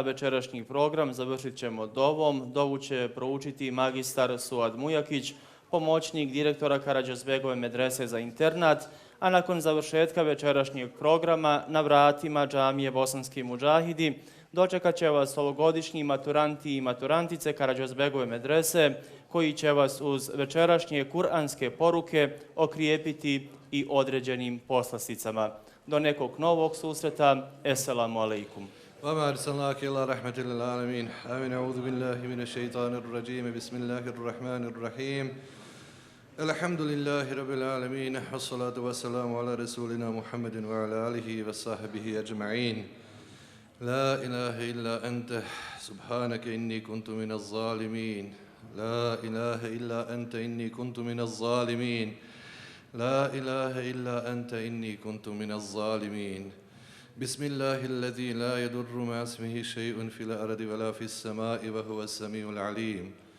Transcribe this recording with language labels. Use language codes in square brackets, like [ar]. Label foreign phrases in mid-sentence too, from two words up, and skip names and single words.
[bs] Večerašnji program završit ćemo dovom. Dovu će proučiti magistar Suad Mujakić, pomoćnik direktora Karađozbegove medrese za internat, a nakon završetka večerašnjeg programa na vratima džamije Bosanski mudžahidi dočekat će vas ovogodišnji maturanti i maturantice Karađozbegove medrese koji će vas uz večerašnje kuranske poruke okrijepiti i određenim poslasticama. Do nekog novog susreta. [ar] السلام عليكم. وما أرسلناك إلا رحمة للعالمين آمين أعوذ بالله من الشيطان الرجيم بسم الله الرحمن الرحيم الحمد لله رب العالمين والصلاة والسلام على رسولنا محمد وعلى آله وصحبه أجمعين لا إله إلا أنت سبحانك إني كنت من الظالمين لا إله إلا أنت إني كنت من الظالمين لا إله إلا أنت إني كنت من الظالمين بسم الله الذي لا يضر مع اسمه شيء في الأرض ولا في السماء وهو السميع العليم